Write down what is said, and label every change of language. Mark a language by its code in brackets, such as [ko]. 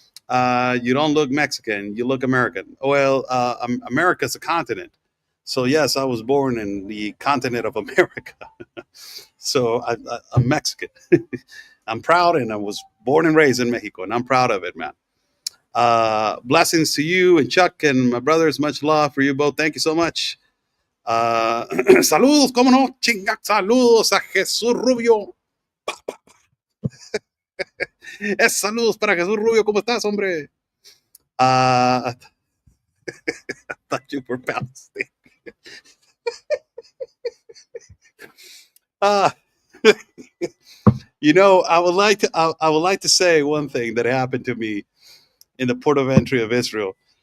[en] You don't look Mexican. You look American. Well, America's a continent. So, yes, I was born in the continent of America. So, I'm Mexican. I'm proud, and I was born and raised in Mexico, and I'm proud of it, man. Blessings to you and Chuck and my brothers. Much love for you both. Thank you so much. [es] Saludos, cómo no, chinga, saludos a Jesús Rubio. Saludos para Jesús Rubio, ¿cómo estás, hombre? [en] I thought you were Palestinian. uh, I would like to say one thing that happened to me in the port of entry of Israel.